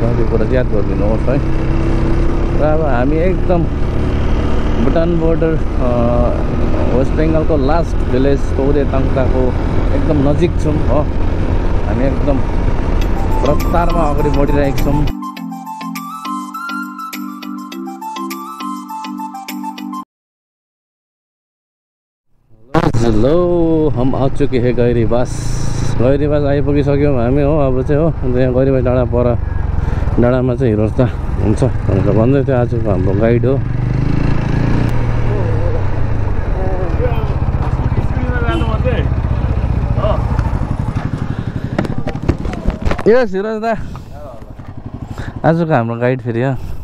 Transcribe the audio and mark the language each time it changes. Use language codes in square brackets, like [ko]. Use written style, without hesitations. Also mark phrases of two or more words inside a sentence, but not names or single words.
[ne] त्यो कुरा याद गरिदिनुहोस् है। र अब हामी एकदम भुटान बोर्डर वेस्ट बेङ्गलको [en] last village [ne] तोतेतङताको एकदम नजिक छौँ हो। हामी एकदम रफ्तारमा अगाडि बढिरहेका छौँ। [hi] हेलो हम आ चुके हैं [ne] गैरीबास आइपुगिसक्यौँ हामी हो। अब चाहिँ हो अन्त यहाँ गैरीबास डाँडामा चाहिँ हिरोजदा हुन्छ भनेर भन्दै थियो आजको हाम्रो गाइड हो। यस हिरोजदा आजको हाम्रो गाइड फेरि हो।